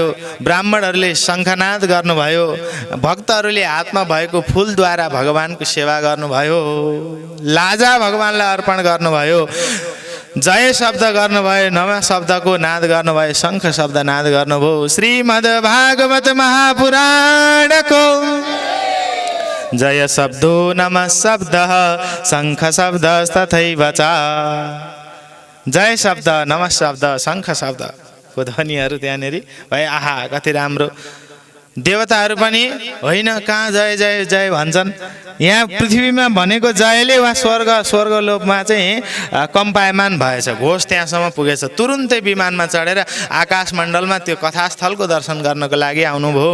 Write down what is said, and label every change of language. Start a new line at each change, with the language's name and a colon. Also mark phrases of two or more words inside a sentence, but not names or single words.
Nepali: ब्राह्मणहरूले शङ्खनाद गर्नुभयो। भक्तहरूले हातमा भएको फुलद्वारा भगवानको सेवा गर्नुभयो। लाजा भगवानलाई अर्पण गर्नुभयो। जय शब्द गर्नुभयो, नमः शब्दको नाद गर्नुभयो, शङ्ख शब्द नाद गर्नुभयो।
Sanskrit: श्रीमद् भागवत महापुराणको जय शब्दो नमः शब्द शङ्ख शब्द तथैव च।
Nepali: जय शब्द, नमः शब्द, शङ्ख शब्दको ध्वनिहरू त्यहाँनिर भए। आहा, कति राम्रो। देवताहरू पनि होइन, कहाँ जय जय जय भन्छन्। यहाँ पृथ्वीमा भनेको जयले वा स्वर्गलोकमा चाहिँ कम्पायमान भएछ, घोष त्यहाँसम्म पुगेछ। तुरुन्तै विमानमा चढेर आकाशमण्डलमा त्यो कथास्थलको दर्शन गर्नको लागि आउनुभयो।